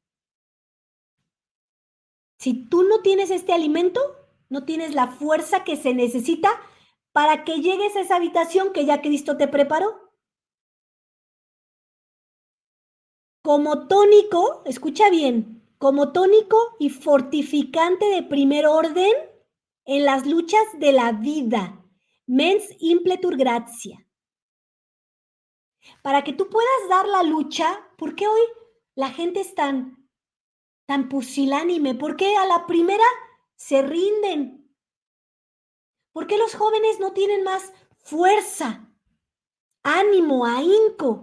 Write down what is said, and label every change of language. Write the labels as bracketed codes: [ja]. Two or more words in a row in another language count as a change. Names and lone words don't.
[es] Si tú no tienes este alimento, no tienes la fuerza que se necesita para que llegues a esa habitación que ya Cristo te preparó. Como tónico, escucha bien, como tónico y fortificante de primer orden en las luchas de la vida. [la] Mens impletur gratia. [es] Para que tú puedas dar la lucha, ¿por qué hoy la gente es tan pusilánime? ¿Por qué a la primera se rinden? ¿Por qué los jóvenes no tienen más fuerza, ánimo, ahínco?